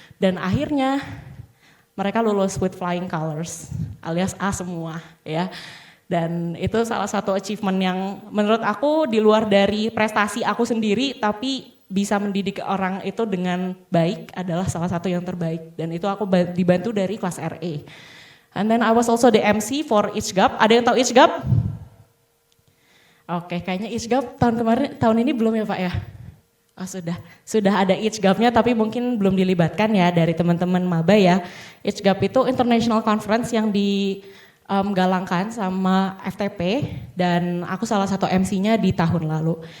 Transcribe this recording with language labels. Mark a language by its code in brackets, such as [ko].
[id] Dan akhirnya mereka lulus [en] with flying colors [id] alias A semua ya. Dan itu salah satu achievement yang menurut aku di luar dari prestasi aku sendiri, tapi bisa mendidik orang itu dengan baik adalah salah satu yang terbaik. Dan itu aku dibantu dari kelas RE. [en] And then I was also the MC for ICGAP. [id] Ada yang tahu ICGAP? Oke, kayaknya ICGAP tahun ini belum ya Pak ya? Oh sudah ada ICGAP-nya tapi mungkin belum dilibatkan ya dari teman-teman maba ya. ICGAP itu International Conference yang galangkan sama FTP dan aku salah satu MC-nya di tahun lalu.